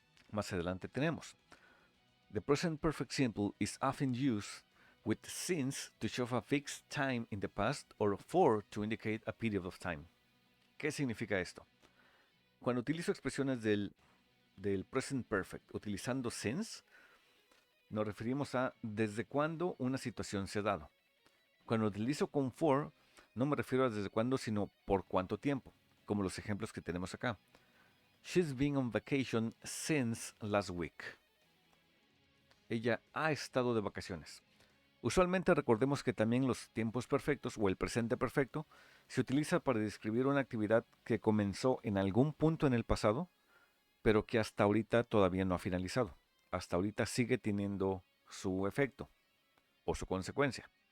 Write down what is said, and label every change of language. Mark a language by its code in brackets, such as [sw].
[es] Más adelante tenemos [en] the present perfect simple is often used with since to show a fixed time in the past or for to indicate a period of time. [es] ¿Qué significa esto? Cuando utilizo expresiones del present perfect utilizando since, nos referimos a desde cuándo una situación se ha dado. Cuando utilizo con for, no me refiero a desde cuándo, sino por cuánto tiempo, como los ejemplos que tenemos acá. [en] She's been on vacation since last week. [es] Ella ha estado de vacaciones. Usualmente recordemos que también los tiempos perfectos o el presente perfecto se utiliza para describir una actividad que comenzó en algún punto en el pasado, pero que hasta ahorita todavía no ha finalizado. Hasta ahorita sigue teniendo su efecto o su consecuencia.